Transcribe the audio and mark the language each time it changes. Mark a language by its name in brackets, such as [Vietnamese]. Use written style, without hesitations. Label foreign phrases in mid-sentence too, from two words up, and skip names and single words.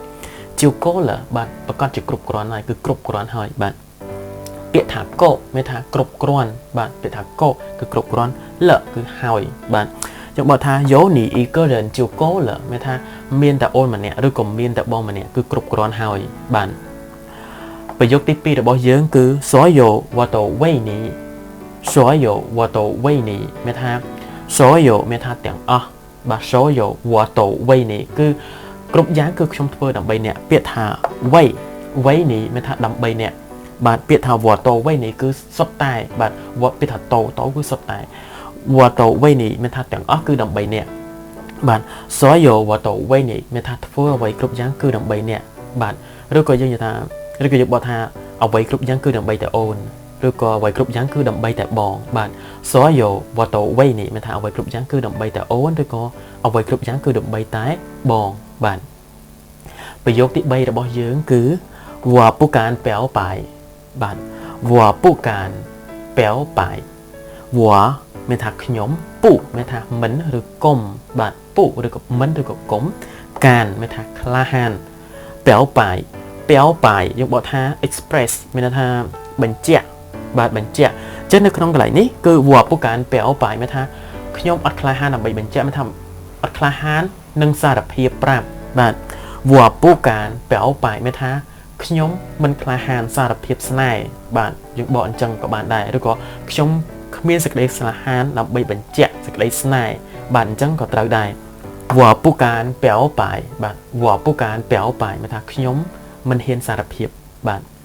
[Khmer] ជាកូលបាទប្រកាសជាគ្រប់គ្រាន់ហើយគឺគ្រប់គ្រាន់ហើយបាទពាក្យថាកោមានថាគ្រប់គ្រាន់បាទពាក្យថាកោគឺគ្រប់គ្រាន់លគឺហើយបាទយើងบอกថាយោនីអ៊ីកឺរិនជាកូលមានថាមានតែអូនម្នាក់ឬក៏មានតែបងម្នាក់គឺគ្រប់គ្រាន់ហើយបាទប្រយោគទី2របស់យើងគឺ [Chinese] 所有我都为你所有我都为你 [Khmer] មានថា所有មានថា ទាំងអស់បាទ [Chinese] 所有我都为你 [Khmer] គឺគ្រប់យ៉ាងគឺខ្ញុំធ្វើដើម្បីអ្នកពាក្យថា [Chinese] 为你 [Khmer] មានថាដើម្បីអ្នកបាទពាក្យថា [Chinese] 我都为你 [Khmer] គឺសុទ្ធតែបាទពាក្យថាតោគឺសុទ្ធតែ [Chinese] 我都为你 [Khmer] មានថាទាំងអស់គឺដើម្បីអ្នកបាទ [Chinese] 所有我都为你 [Khmer] មានថាធ្វើអ្វី គ្រប់យ៉ាងគឺដើម្បីអ្នកបាទឬក៏យើងនិយាយថាឬក៏យើងបកថាអ្វីគ្រប់យ៉ាងគឺដើម្បីតែអូនឬក៏អ្វីគ្រប់យ៉ាងគឺដើម្បីតែបងបាទ [Chinese] 所有我都为你 [Khmer] មានថាអ្វីគ្រប់យ៉ាងគឺដើម្បីតែអូនឬក៏អ្វីគ្រប់ យ៉ាងគឺដើម្បីតែបងបាទប្រយោគទី3របស់យើងគឺ [Chinese] 我不敢表白 [Khmer] បាទ [Chinese] 我不敢表白我 [Khmer] មានថាខ្ញុំពុមានថាមិនឬគុំបាទពុ ឬក៏មិនឬក៏គុំកានមានថាក្លាហានប្រែបាយយើងបកថា express មានថាបញ្ជាក់បាទបញ្ជាក់ចឹងនៅក្នុងកន្លែងនេះគឺ វ៉ាពុកានប្រែបាយមានថាខ្ញុំអត់ក្លាហានដើម្បីបញ្ជាក់មានថាអត់ក្លាហាននឹងសារភាពប្រាប់បាទវ៉ាពុកានប្រែបាយមានថាខ្ញុំមិនក្លាហានសារភាពស្នេហ៍បាទយើងបកអញ្ចឹងក៏បានដែរឬក៏ខ្ញុំគ្មានសេចក្តីស្លាហានដើម្បីបញ្ជាក់សេចក្តីស្នេហ៍បាទអញ្ចឹងក៏ត្រូវដែរវ៉ាពុកានប្រែបាយបាទវ៉ាពុកានប្រែបាយមានថាខ្ញុំមិនហ៊ានសារភាពបាទ